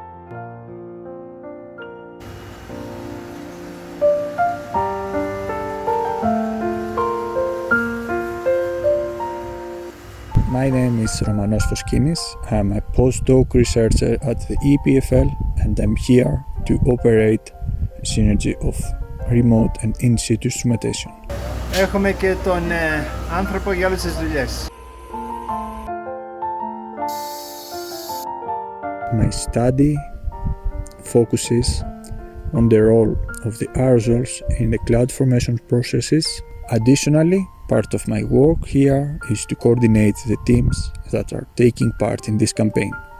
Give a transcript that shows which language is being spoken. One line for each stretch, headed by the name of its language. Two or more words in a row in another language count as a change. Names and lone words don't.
English: My name is Romanos Foskinis. I'm a postdoc researcher at the EPFL and I'm here to operate a synergy of remote and in-situ instrumentation.
Greek: Έχουμε και τον άνθρωπο για όλες τις δουλειές.
English: My study focuses on the role of the aerosols in the cloud formation processes. Additionally, part of my work here is to coordinate the teams that are taking part in this campaign.